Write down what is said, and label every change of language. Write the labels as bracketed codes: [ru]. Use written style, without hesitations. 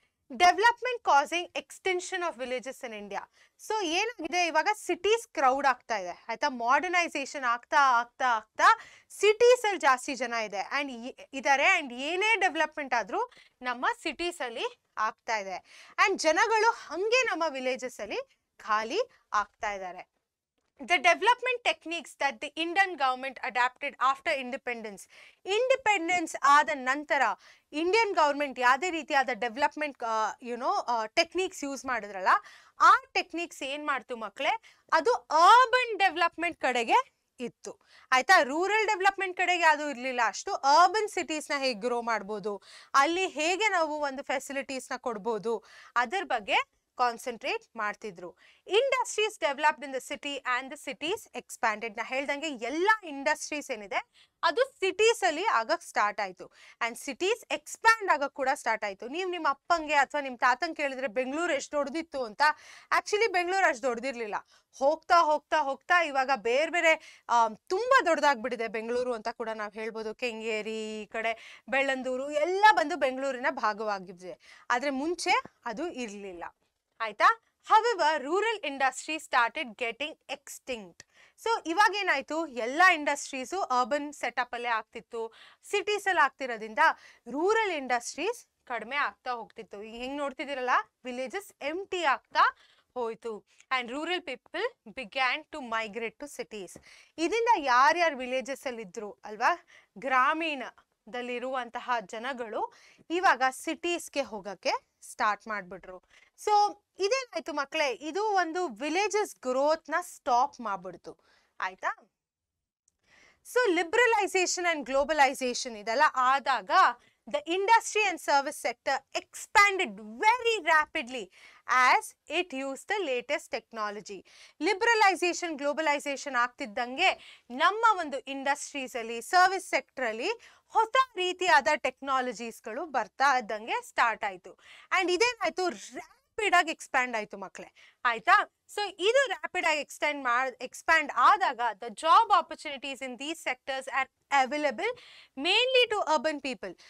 [en] Development causing extension of villages in India. [kn] So ಏನಾಗಿದೆ, ಇವಾಗ cities crowd ಆಗ್ತಾ ಇದೆ ಆಯ್ತಾ. ಮಾಡರ್ನೈಸೇಷನ್ ಆಗ್ತಾ ಆಗ್ತಾ ಆಗ್ತಾ ಸಿಟೀಸ್ ಅಲ್ಲಿ ಜಾಸ್ತಿ ಜನ ಇದೆ ಅಂಡ್ ಏನೇ ಡೆವಲಪ್ಮೆಂಟ್ ಆದ್ರೂ ನಮ್ಮ ಸಿಟೀಸ್ ಅಲ್ಲಿ ಆಗ್ತಾ ಇದೆ ಅಂಡ್ ಜನಗಳು ಹಂಗೆ ನಮ್ಮ ವಿಲೇಜಸ್ ಅಲ್ಲಿ ಖಾಲಿ ಆಗ್ತಾ ಇದ್ದಾರೆ. [en] The development techniques that the Indian government adapted after independence. [kn] Independence ಆದ ನಂತರ ಇಂಡಿಯನ್ ಗವರ್ಮೆಂಟ್ ಯಾವುದೇ ರೀತಿಯಾದ ಡೆವಲಪ್ಮೆಂಟ್ ಟೆಕ್ನಿಕ್ಸ್ ಯೂಸ್ ಮಾಡಿದ್ರಲ್ಲ, ಆ ಟೆಕ್ನಿಕ್ಸ್ ಏನ್ ಮಾಡ್ತು ಮಕ್ಕಳೇ, ಅದು ಅರ್ಬನ್ ಡೆವಲಪ್ಮೆಂಟ್ ಕಡೆಗೆ ಇತ್ತು ಆಯ್ತಾ. ರೂರಲ್ ಡೆವಲಪ್ಮೆಂಟ್ ಕಡೆಗೆ ಅದು ಇರ್ಲಿಲ್ಲ ಅಷ್ಟು. ಅರ್ಬನ್ ಸಿಟೀಸ್ ನ ಹೇಗೆ ಗ್ರೋ ಮಾಡ್ಬೋದು, ಅಲ್ಲಿ ಹೇಗೆ ನಾವು ಒಂದು ಫೆಸಿಲಿಟೀಸ್ ನ ಕೊಡ್ಬೋದು, ಅದರ ಬಗ್ಗೆ ಕಾನ್ಸಂಟ್ರೇಟ್ ಮಾಡ್ತಿದ್ರು. [en] Industries developed in the city and the cities expanded. [kn] ನಾ ಹೇಳ್ದಂಗೆ ಎಲ್ಲ ಇಂಡಸ್ಟ್ರೀಸ್ ಏನಿದೆ ಅದು ಸಿಟೀಸ್ ಅಲ್ಲಿ ಆಗಕ್ ಸ್ಟಾರ್ಟ್ ಆಯ್ತು ಅಂಡ್ ಸಿಟೀಸ್ ಎಕ್ಸ್ಪ್ಯಾಂಡ್ ಆಗಕ್ ಕೂಡ ಸ್ಟಾರ್ಟ್ ಆಯ್ತು. ನೀವು ನಿಮ್ಮ ಅಪ್ಪಂಗೆ ಅಥವಾ ನಿಮ್ ತಾತಂಗೆ ಕೇಳಿದ್ರೆ ಬೆಂಗಳೂರು ಎಷ್ಟು ದೊಡ್ಡದಿತ್ತು ಅಂತ, ಆಕ್ಚುಲಿ ಬೆಂಗಳೂರು ಅಷ್ಟು ದೊಡ್ಡದಿರ್ಲಿಲ್ಲ. ಹೋಗ್ತಾ ಹೋಗ್ತಾ ಹೋಗ್ತಾ ಇವಾಗ ಬೇರೆ ಬೇರೆ ತುಂಬಾ ದೊಡ್ಡದಾಗ್ಬಿಟ್ಟಿದೆ ಬೆಂಗಳೂರು ಅಂತ ಕೂಡ ನಾವು ಹೇಳ್ಬೋದು. ಕೆಂಗೇರಿ, ಈ ಕಡೆ ಬೆಳ್ಳಂದೂರು ಎಲ್ಲ ಬಂದು ಬೆಂಗಳೂರಿನ ಭಾಗವಾಗಿವೆ. ಆದ್ರೆ ಮುಂಚೆ ಅದು ಇರ್ಲಿಲ್ಲ ಆಯ್ತಾ. [en] However, rural industry started getting extinct. [kn] So ಇವಾಗ ಏನಾಯ್ತು, ಎಲ್ಲ ಇಂಡಸ್ಟ್ರೀಸು ಅರ್ಬನ್ ಸೆಟಪ್ ಅಲ್ಲೇ ಆಗ್ತಿತ್ತು, ಸಿಟೀಸ್ ಅಲ್ಲಿ ಆಗ್ತಿರೋದ್ರಿಂದ ರೂರಲ್ ಇಂಡಸ್ಟ್ರೀಸ್ ಕಡಿಮೆ ಆಗ್ತಾ ಹೋಗ್ತಿತ್ತು. ಈಗ ಹೆಂಗ್ ನೋಡ್ತಿದ್ದೀರಲ್ಲ, [en] Villages empty ಆಗ್ತಾ ಹೋಯ್ತು and rural people began to migrate to cities. [kn] ಇದರಿಂದ ಯಾರ್ಯಾರು ವಿಲೇಜಸ್ ಅಲ್ಲಿ ಇದ್ರು ಅಲ್ವಾ, ಗ್ರಾಮೀಣದಲ್ಲಿರುವಂತಹ ಜನಗಳು ಇವಾಗ ಸಿಟೀಸ್ಗೆ ಹೋಗಕ್ಕೆ ಸ್ಟಾರ್ಟ್ ಮಾಡ್ಬಿಟ್ರು. ಸೊ ಇದೇನಾಯ್ತು ಮಕ್ಕಳೇ, ಇದು ಒಂದು ವಿಲೇಜಸ್ ಗ್ರೋತ್ ನ ಸ್ಟಾಪ್ ಮಾಡ್ಬಿಡ್ತು ಆಯ್ತಾ. [en] so liberalisation and globalisation [kn] ಇದೆಲ್ಲ ಆದಾಗ [en] the industry and service sector expanded very rapidly as it used the latest technology. [kn] Liberalization, globalization ಆಗ್ತಿದ್ದಂಗೆ ನಮ್ಮ ಒಂದು ಇಂಡಸ್ಟ್ರೀಸ್ ಅಲ್ಲಿ, ಸರ್ವಿಸ್ ಸೆಕ್ಟರ್ ಅಲ್ಲಿ ಹೊಸ ರೀತಿಯಾದ ಟೆಕ್ನಾಲಜೀಸ್ಗಳು ಬರ್ತಾ ಇದ್ದಂಗೆ ಸ್ಟಾರ್ಟ್ ಆಯ್ತು ಅಂಡ್ ಇದೇನಾಯ್ತು, ರ್ಯಾಪಿಡ್ ಆಗಿ ಎಕ್ಸ್ಪ್ಯಾಂಡ್ ಆಯ್ತು ಮಕ್ಕಳೇ ಆಯ್ತಾ. ಸೊ ಇದು ರ್ಯಾಪಿಡ್ ಆಗಿ ಎಕ್ಸ್ಪ್ಯಾಂಡ್ ಆದಾಗ [en] The job opportunities in these sectors are available mainly to urban people.